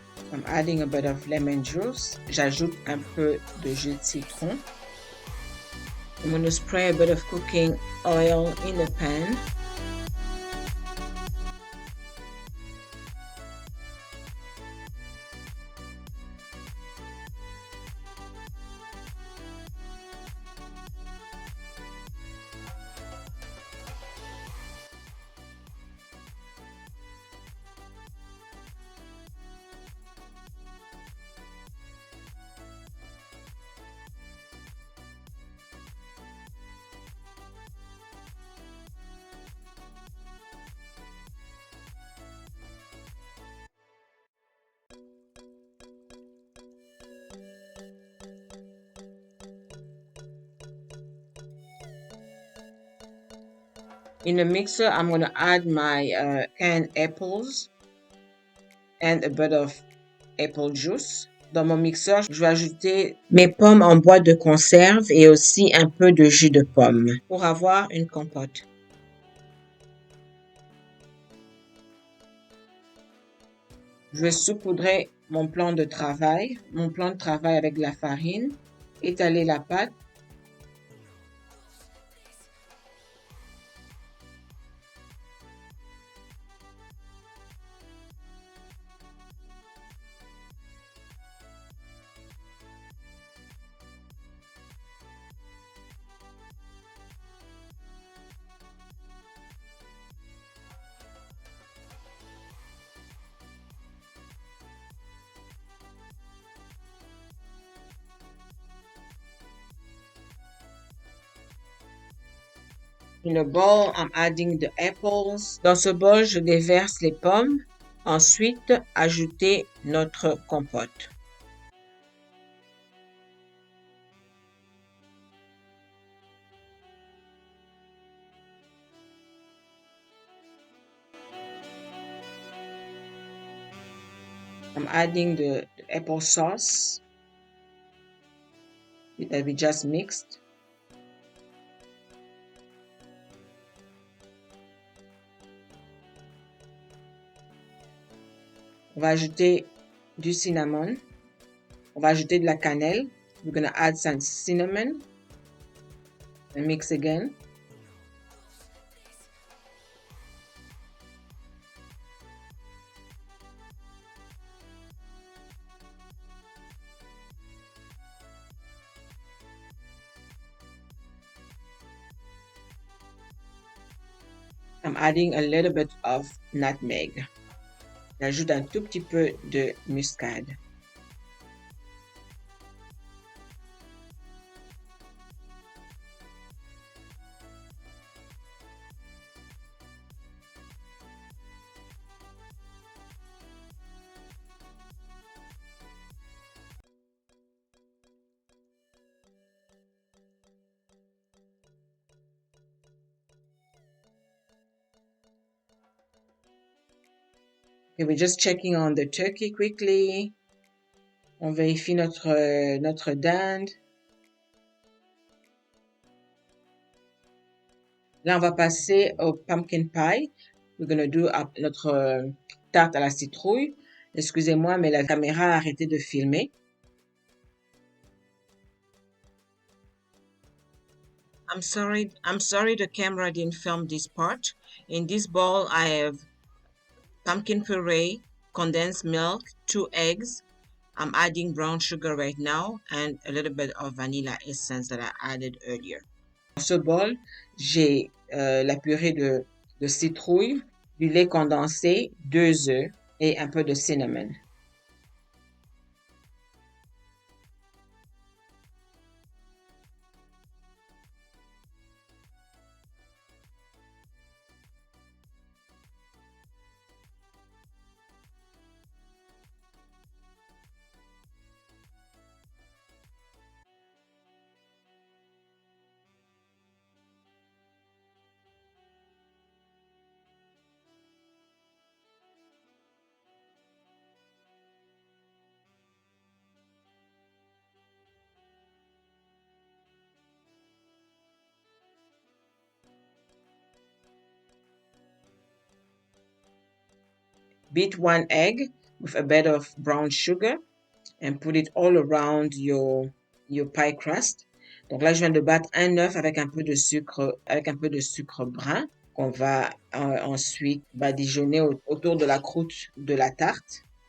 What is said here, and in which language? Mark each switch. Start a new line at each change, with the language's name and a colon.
English: I'm adding a bit of lemon juice.
French: J'ajoute un peu de jus de citron.
English: I'm going to spray a bit of cooking oil in the pan. In the mixer, I'm going to add my canned apples and a bit of apple juice.
French: Dans mon mixeur, je vais ajouter mes pommes en boîte de conserve et aussi un peu de jus de pomme pour avoir une compote. Je vais saupoudrer mon plan de travail avec de la farine, étaler la pâte.
English: In a bowl, I'm adding the apples.
French: Dans ce bol, je déverse les pommes. Ensuite, ajouter notre compote.
English: I'm adding the apple sauce that we just mixed.
French: On va ajouter du cinnamon. On va ajouter de la cannelle.
English: We're going to add some cinnamon and mix again. I'm adding a little bit of nutmeg.
French: J'ajoute un tout petit peu de muscade.
English: Okay, we're just checking on the turkey quickly.
French: On vérifie notre dinde. Là, on va passer au
English: pumpkin pie. We're gonna do
French: notre tarte à la citrouille. Excusez-moi, mais la caméra a arrêté de filmer.
English: I'm sorry the camera didn't film this part. In this bowl, I have pumpkin puree, condensed milk, 2 eggs. I'm adding brown sugar right now and a little bit of vanilla essence that I added earlier.
French: Dans ce bol, j'ai la purée de citrouille, du lait condensé, 2 œufs et un peu de cinnamon.
English: Beat 1 egg with a bit of brown sugar and put it all around your pie crust.
French: Donc là, je viens de battre un œuf avec un peu de sucre brun qu'on va ensuite badigeonner autour de la croûte de la tarte.